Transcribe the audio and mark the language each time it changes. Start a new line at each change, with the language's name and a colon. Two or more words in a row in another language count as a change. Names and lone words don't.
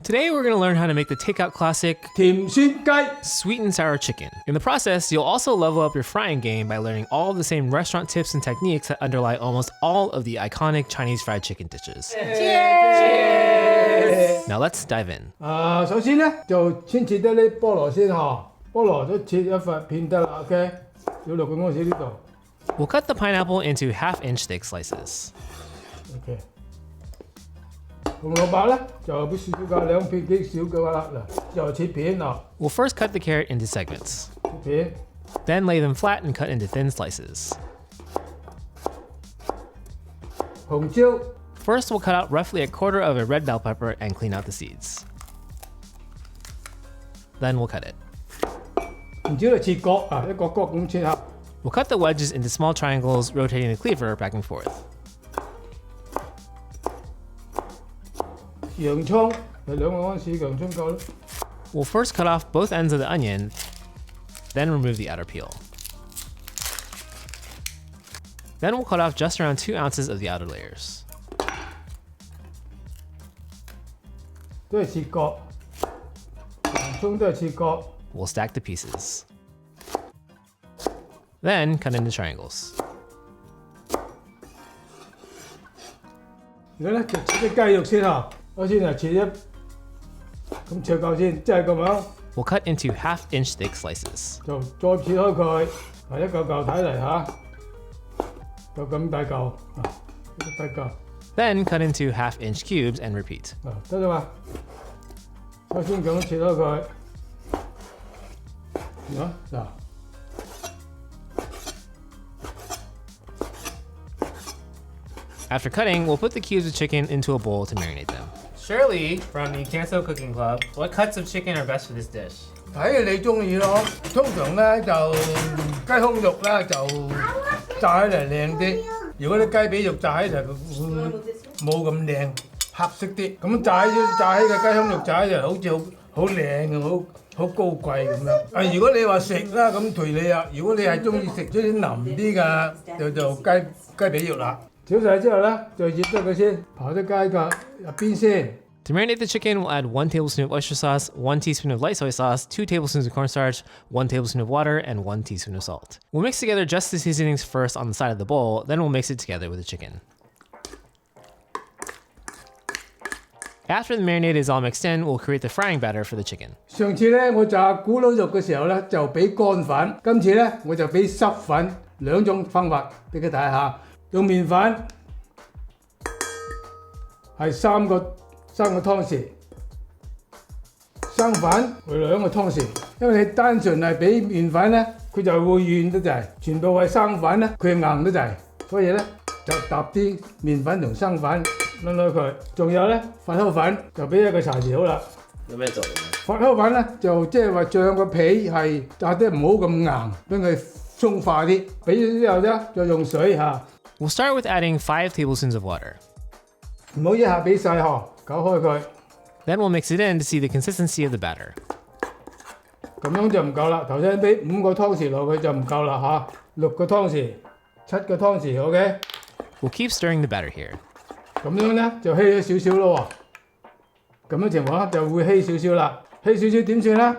English: Today we're going to learn how to make the takeout classic
Cantonese: 甜酸雞
English: sweet and sour chicken. In the process, you'll also level up your frying game by learning all of the same restaurant tips and techniques that underlie almost all of the iconic Chinese fried chicken dishes. Cheers! Now let's dive in.
Cantonese: 首先咧就先切得啲菠蘿先嗬，菠蘿都切一塊片得啦 ，OK。要落個安士呢度
English: We'll cut the pineapple into half-inch thick slices.
Cantonese: ，OK。紅蘿蔔咧就俾少少㗎，兩片幾少嘅話啦，嗱就切片嗱，
English: We'll first cut the carrot into segments.
Cantonese: 切片。
English: Then lay them flat and cut into thin slices.
Cantonese: 紅椒
English: First, we'll cut out roughly a quarter of a red bell pepper and clean out the seeds. Then we'll cut it.
Cantonese: 紅椒就切角啊，一個角咁切下。
English: We'll cut the wedges into small triangles, rotating the cleaver back and forth.
Cantonese: 洋葱係兩個安士洋葱夠啦。
English: We'll first cut off both ends of the onion, then remove the outer peel. Then we'll cut off just around 2 ounces of the outer layers.
Cantonese: 都係切角，洋葱都係切角。
English: We'll stack the pieces. Then cut into triangles.
Cantonese: 而家咧就切啲雞肉先啊，我先係切一咁切夠先，即係咁樣
English: We'll cut into half-inch thick slices.
Cantonese: 就再切開佢，係一嚿嚿睇嚟嚇，就咁大嚿啊，一大嚿
English: Then cut into half-inch cubes and repeat.
Cantonese: 啊，得啦嘛。首先咁樣切開佢，嗱。
English: After cutting, we'll put the cubes of chicken into a bowl to marinate them. Shirley from the CANTO Cooking Club, what cuts of chicken are best for this dish?
Cantonese: 睇你中意咯，通常咧就雞胸肉咧就炸起嚟靚啲，如果啲雞髀肉炸起嚟會冇咁靚，黑色啲。咁炸起嘅雞胸肉炸起嚟好似好靚嘅，好高貴咁樣。啊，如果你話食啦，咁隨你啊。如果你係中意食啲腍啲嘅，就雞髀肉啦。炒晒之後咧，就醃咗佢先，刨啲雞腳入邊先。
English: To marinate the chicken, we'll add 1 tablespoon of oyster sauce, 1 teaspoon of light soy sauce, 2 tablespoons of cornstarch, 1 tablespoon of water, and 1 teaspoon of salt. We'll mix together just the seasonings first on the side of the bowl, then we'll mix it together with the chicken. After the marinade is all mixed in, we'll create the frying batter for the chicken.
Cantonese: 上次咧我炸咕嚕肉嘅時候咧就俾乾粉，今次咧我就俾濕粉，兩種方法俾佢睇下。用麵粉係三個湯匙，生粉係2個湯匙。因為你單純係俾麵粉咧，佢就會軟得滯；全部係生粉咧，佢硬得滯。所以咧就搭啲麵粉同生粉攆佢。仲有咧發酵粉就俾1個茶匙好啦。有咩作用？發酵粉咧就即係話醬個皮係炸得唔好咁硬，俾佢鬆化啲。俾咗之後咧，再用水嚇。
English: We'll start with adding 5 tablespoons of water.
Cantonese: 唔好一下俾晒嗬，攪開佢，
English: Then we'll mix it in to see the consistency of the batter.
Cantonese: 咁樣就唔夠啦。頭先俾5個湯匙落去就唔夠啦嚇，6個湯匙、7個湯匙 ，OK。
English: We'll keep stirring the batter here.
Cantonese: 咁樣咧就稀咗少少咯喎。咁樣情況下就會稀少少啦。稀少少點算咧？